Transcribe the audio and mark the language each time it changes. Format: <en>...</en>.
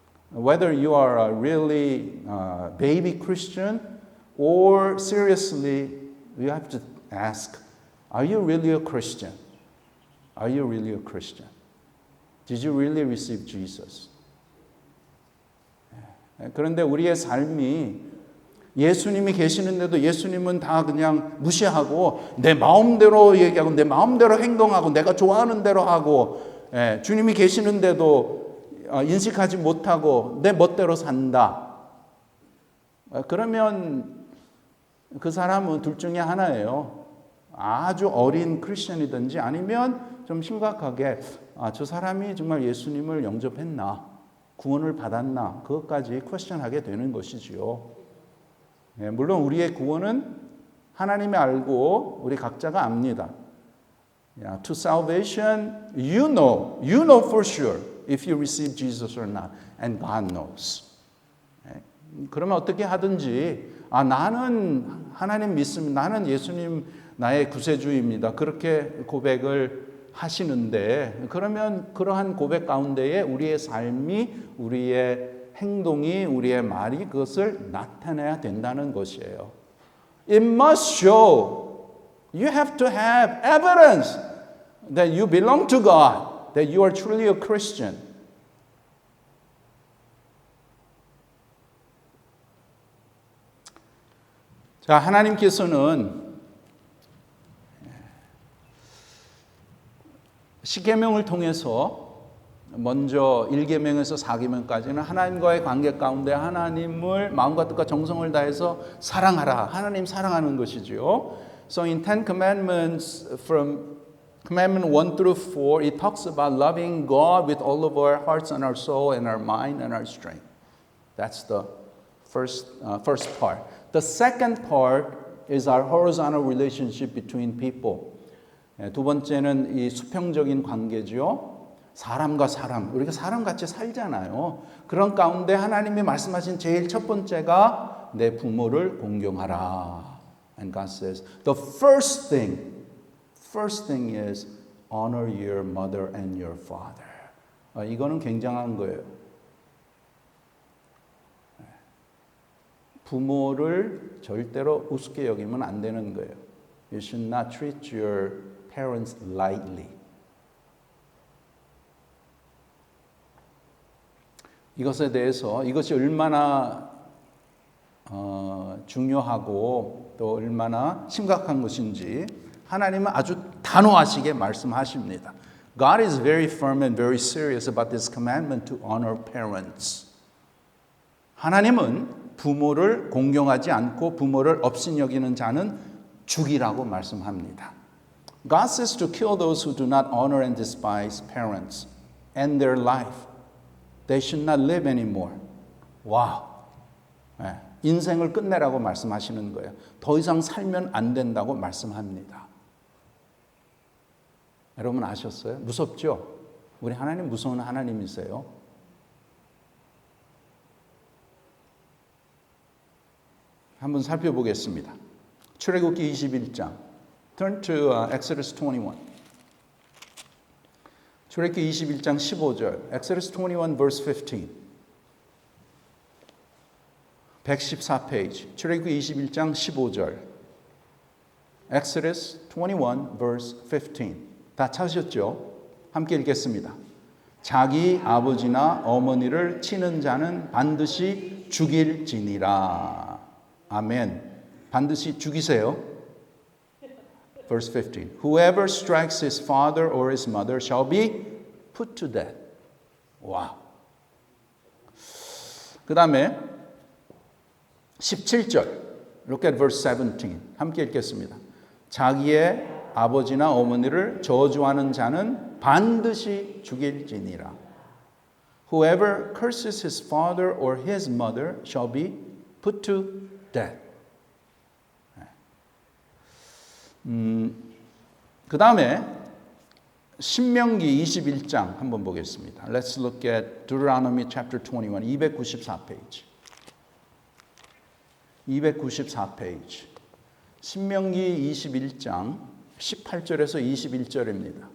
<en>Whether you are a really baby Christian or seriously, you have to ask, Are you really a Christian? Are you really a Christian? Did you really receive Jesus?</en> <ko>그런데 우리의 삶이 예수님이 계시는데도 예수님은 다 그냥 무시하고 내 마음대로 얘기하고 내 마음대로 행동하고 내가 좋아하는 대로 하고 주님이 계시는데도 인식하지 못하고 내 멋대로 산다. 그러면 그 사람은 둘 중에 하나예요. 아주 어린 크리스천이든지 아니면 좀 심각하게 저 사람이 정말 예수님을 영접했나? 구원을 받았나? 그것까지 퀘스천하게 되는 것이지요. 물론 우리의 구원은 하나님이 알고 우리 각자가 압니다.</ko> <en>To salvation, you know for sure if you receive Jesus or not, and God knows.</en> <ko>그러면 어떻게 하든지 나는 하나님 믿습니다. 나는 예수님 나의 구세주입니다. 그렇게 고백을 하시는데 그러면 그러한 고백 가운데에 우리의 삶이 우리의 행동이 우리의 말이 그것을 나타내야 된다는 것이에요.</ko> <en>It must show. You have to have evidence that you belong to God, that you are truly a Christian.</en> <ko>자, 하나님께서는 십계명을 통해서 먼저 1계명에서 4계명까지는 하나님과의 관계 가운데 하나님을 마음과 뜻과 정성을 다해서 사랑하라. 하나님 사랑하는 것이지요.</ko> <en>So in 10 commandments from commandment 1 through 4 it talks about loving God with all of our hearts and our soul and our mind and our strength. That's the first part. The second part is our horizontal relationship between people.</en> <ko>두 번째는 이 수평적인 관계죠. 사람과 사람, 우리가 사람같이 살잖아요. 그런 가운데 하나님이 말씀하신 제일 첫 번째가 내 부모를 공경하라.</ko> <en>And God says, the first thing is honor your mother and your father.</en> <ko>이거는 굉장한 거예요. 부모를 절대로 우습게 여기면 안 되는 거예요.</ko> <en>You should not treat your parents lightly.</en> <ko>이것에 대해서 이것이 얼마나 중요하고 또 얼마나 심각한 것인지 하나님은 아주 단호하시게 말씀하십니다.</ko> <en>God is very firm and very serious about this commandment to honor parents.</en> <ko>하나님은 부모를 공경하지 않고 부모를 업신여기는 자는 죽이라고 말씀합니다.</ko> <en>God says to kill those who do not honor and despise parents and their life. They should not live anymore.</en> <ko>와, 인생을 끝내라고 말씀하시는 거예요. 더 이상 살면 안 된다고 말씀합니다. 여러분 아셨어요? 무섭죠? 우리 하나님 무서운 하나님이세요. 한번 살펴보겠습니다. 출애굽기 21장.</ko> <en>Turn to Exodus 21.</en> <ko>출애굽기 21장 15절.</ko> <en>Exodus 21 verse 15.</en> <ko>114페이지. 출애굽기 21장 15절.</ko> <en>Exodus 21 verse 15.</en> <ko>다 찾으셨죠? 함께 읽겠습니다. 자기 아버지나 어머니를 치는 자는 반드시 죽일지니라. 아멘. 반드시 죽이세요.</ko> <en>Verse 15. Whoever strikes his father or his mother shall be put to death.</en> <ko>와. 그 다음에 17절.</ko> <en>Look at verse 17.</en> <ko>함께 읽겠습니다. 자기의 아버지나 어머니를 저주하는 자는 반드시 죽일지니라.</ko> <en>Whoever curses his father or his mother shall be put to death.</en> <ko>그 다음에 신명기 21장 한번 보겠습니다.</ko> <en>Let's look at Deuteronomy chapter 21, 294페이지.</en> <ko>294페이지. 신명기 21장 18절에서 21절입니다.</ko>